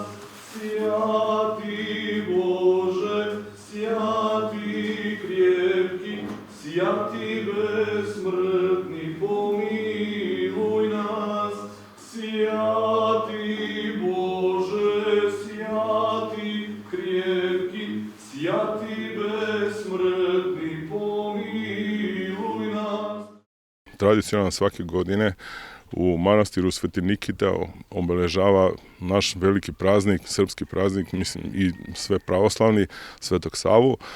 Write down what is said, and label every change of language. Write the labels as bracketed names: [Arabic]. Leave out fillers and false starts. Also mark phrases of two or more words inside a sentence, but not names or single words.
[Church Slavic] Святый Боже, святый крепкий, святый бессмертный, помилуй нас. Святый Боже, святый крепкий, святый besmrtni, pomiluj nas. [Serbian] Tradicionalno svake godine u manastiru Sveti Nikita obeležava naš veliki praznik, srpski praznik, mislim i sve pravoslavni, Svetog Savu.